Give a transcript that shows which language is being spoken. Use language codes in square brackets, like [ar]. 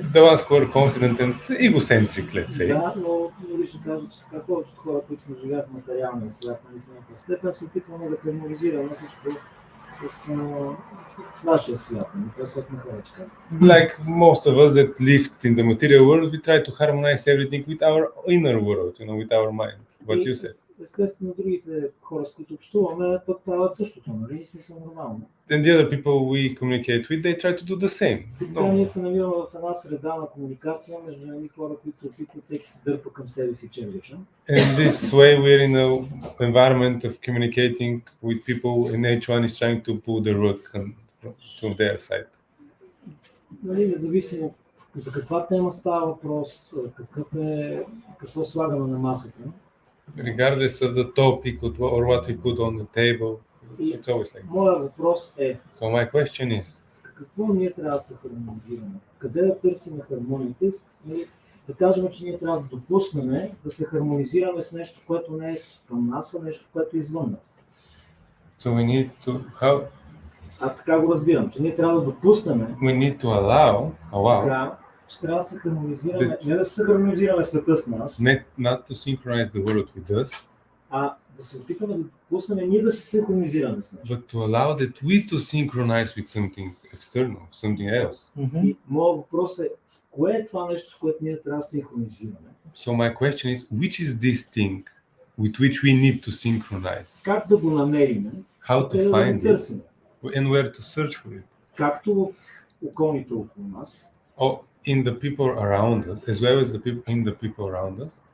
[en] the ones who are confident and egocentric, let's say. [bg] Да, но ще кажа, че така повечето хора, които сме живеят в материалния свят, в някаква степен, се опитваме да хармонизираме всичко с нашия свят. Това е което Махарадж каза. [en] Like most of us that lived in the material world, we try to harmonize everything with our inner world, with our mind. What you said. [bg] Естествено, другите хора, с които общуваме, пък правят същото, нали? Смисъл нормално. [en] And the other people we communicate with, they try to do the same. [bg] Така ние се намираме в една среда на комуникация между едни хора, които се опитват всеки се дърпа към себе си чеврича. [en] And this way we're in an environment of communicating with people and each one is trying to pull the rug to their side. [bg] Нали, независимо За каква тема става въпрос? Какво слагаме на масата? [en] Regardless of the topic or what we put on the table, [bg] И [en] it's always like this. [bg] моя въпрос е, [en] So my question is, [bg] с какво ние трябва да се хармонизираме? Къде да търсим хармонията? Да кажем, че ние трябва да допуснем да се хармонизираме с нещо, което не е към нас, а нещо, което е извън нас. [en] so we need to [bg] Аз така го разбирам, че ние трябва да допуснем [en] we need to allow [bg] така, че трябва да се хармонизираме, не да се хармонизираме света с нас, [en] not to synchronize the world with us, [bg] а да се опитаме да допуснем ние да се синхронизираме с нещо. [en] but to allow that we to synchronize with something external, something else. [bg] И моят въпрос е, кое е това нещо, с което ние трябва да се синхронизираме? [en] So my question is, which is this thing with which we need to synchronize? [bg] Как да го намерим? [en] How [bg] Къде [en] to [bg] да [en] find [bg] го [en] it [bg] търсим? [en] and where to search for it? [bg] Както в околните около нас, [en] Oh, in the people around us, as well as the people in the people around us,